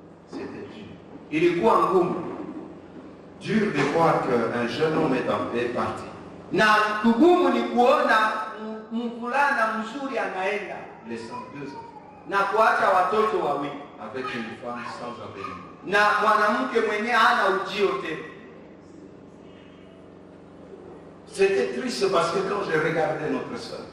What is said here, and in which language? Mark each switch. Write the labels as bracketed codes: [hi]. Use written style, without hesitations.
[fr] C'était dur. [sw] Ilikuwa ngumu. [fr] Dur de voir qu'un jeune homme est parti. [sw] Na kugumu ni kuona mvulana mzuri anaenda. [fr] Laissant 2 enfants. [sw] Na kuacha watoto wawili. [fr] Avec une femme sans avenir. [sw] Na mwanamke mwenyewe hana ujio tena. [fr] C'était triste parce que quand je regardais notre soeur,